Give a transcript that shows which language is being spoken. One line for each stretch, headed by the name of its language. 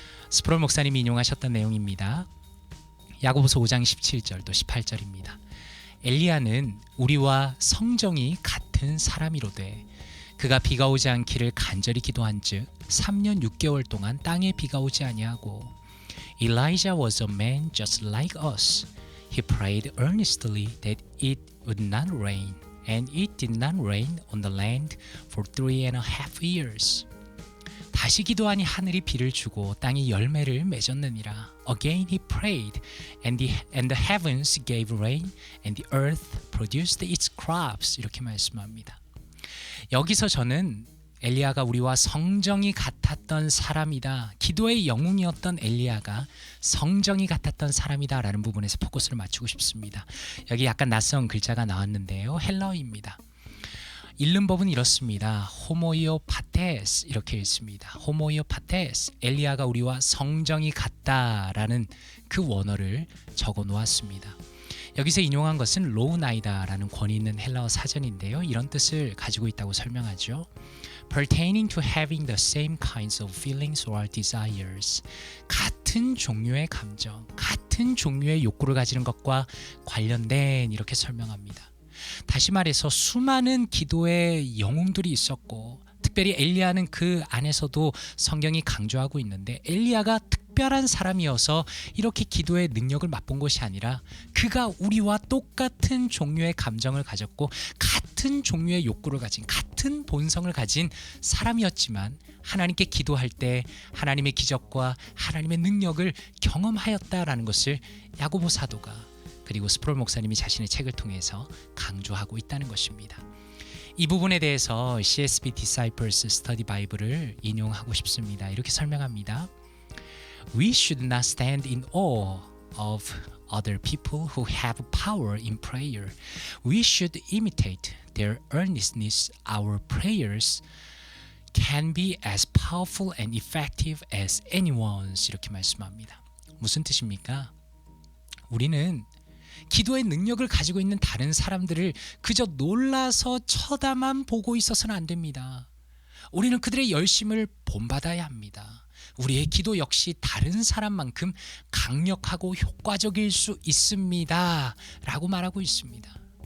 Korean: 스프롤 목사님이 인용하셨던 내용입니다. 야고보서 5장 17절 또 18절입니다. 엘리야는 우리와 성정이 같은 사람이로되 그가 비가 오지 않기를 간절히 기도한즉 3년 6개월 동안 땅에 비가 오지 아니하고
English: Elijah was a man just like us. He prayed earnestly that it would not rain, and it did not rain on the land for 3.5 years.
Korean: 다시 기도하니 하늘이 비를 주고 땅이 열매를 맺었느니라.
English: Again he prayed, and the heavens gave rain, and the earth produced its crops.
Korean: 이렇게 말씀합니다. 여기서 저는 엘리야가 우리와 성정이 같았던 사람이다. 기도의 영웅이었던 엘리야가 성정이 같았던 사람이다 라는 부분에서 포커스를 맞추고 싶습니다. 여기 약간 낯선 글자가 나왔는데요. 헬라어입니다. 읽는 법은 이렇습니다. 호모이오 파테스 이렇게 읽습니다. 호모이오 파테스, 엘리야가 우리와 성정이 같다라는 그 원어를 적어 놓았습니다. 여기서 인용한 것은 로우나이다라는 권위 있는 헬라어 사전인데요. 이런 뜻을 가지고 있다고 설명하죠.
English: Pertaining to having the same kinds of feelings or desires.
Korean: 같은 종류의 감정, 같은 종류의 욕구를 가지는 것과 관련된 이렇게 설명합니다. 다시 말해서 수많은 기도의 영웅들이 있었고 특별히 엘리야는 그 안에서도 성경이 강조하고 있는데 엘리야가 특별한 사람이어서 이렇게 기도의 능력을 맛본 것이 아니라 그가 우리와 똑같은 종류의 감정을 가졌고 같은 종류의 욕구를 가진 같은 본성을 가진 사람이었지만 하나님께 기도할 때 하나님의 기적과 하나님의 능력을 경험하였다라는 것을 야고보 사도가 그리고 스프롤 목사님이 자신의 책을 통해서 강조하고 있다는 것입니다. 이 부분에 대해서 CSB Disciples Study Bible을 인용하고 싶습니다. 이렇게 설명합니다.
English: We should not stand in awe of other people who have power in prayer. We should imitate their earnestness. Our prayers can be as powerful and effective as anyone's.
Korean: 이렇게 말씀합니다. 무슨 뜻입니까? 우리는 기도의 능력을 가지고 있는 다른 사람들을 그저 놀라서 쳐다만 보고 있어서는 안 됩니다. 우리는 그들의 열심을 본받아야 합니다. 우리의 기도 역시 다른 사람만큼 강력하고 효과적일 수 있습니다 라고 말하고 있습니다.